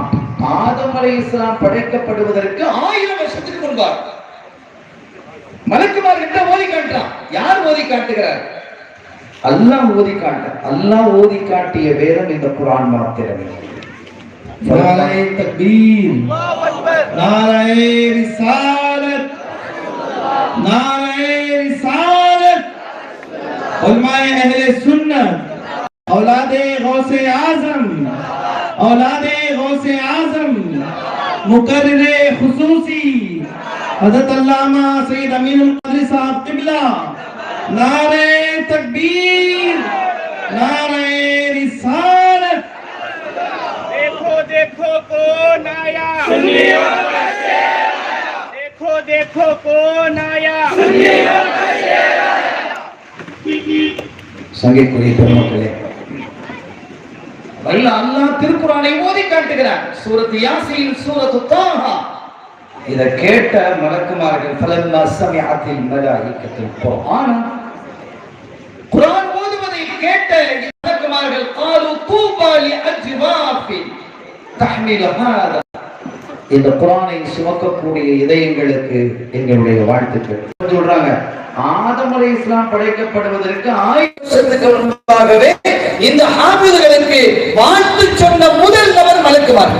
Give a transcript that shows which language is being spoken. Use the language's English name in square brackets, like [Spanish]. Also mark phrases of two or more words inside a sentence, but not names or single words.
[Tamil] ஆதம் அலைஹிஸ்ஸலாம் படைக்கப்படுவதற்கு 1000 வருஷத்துக்கு முன்பாக மலக்குமார் கிட்ட ஓதி காட்டுறான். யார் ஓதி காட்டுகிறார்? அல்லாஹ் ஓதி காட்ட. அல்லாஹ் ஓதி காட்டிய வேதம் இந்த குர்ஆன் மாத்திரமே. [Urdu] نعرۂ تکبیر، نعرۂ رسالت, نعرۂ رسالت، علمائے اہل سنت، اولاد غوث اعظم، اولاد غوث اعظم، مقرر خصوصی حضرت علامہ سید امین القادری صاحب قبلہ، نعرۂ تکبیر، نعرۂ رسالت. دیکھو دیکھو کون آیا، دیکھو کون آیا, [Tamil] சங்கைக்குரிய பெருமக்களே, அல்லாஹ் திருக்குர்ஆனை ஓதி காட்டுகிறார். சூரத் யாசீன், சூரத் தாஹா. இத கேட்ட மலக்குமார்கள் [Arabic] فلما سمعت الملائكة القرآن, [Tamil] குர்ஆன் ஓதுவதை கேட்ட மலக்குமார்கள் [Arabic] قالوا طوبى لأجواف تحمل هذا, [Tamil] இந்த குர்ஆனை சுமக்கக்கூடிய இதயங்களுக்கு எங்களுடைய வாழ்த்துக்கள். சொல்றாங்க, ஆதம் அலைஹிஸ்ஸலாம் படைக்கப்படுவதற்கு 1000 வருஷத்துக்கு முன்பாகவே இந்த ஹாஃபிதுகளுக்கு வாழ்த்து சொன்ன முதல் நபர் மலக்குமார்கள்.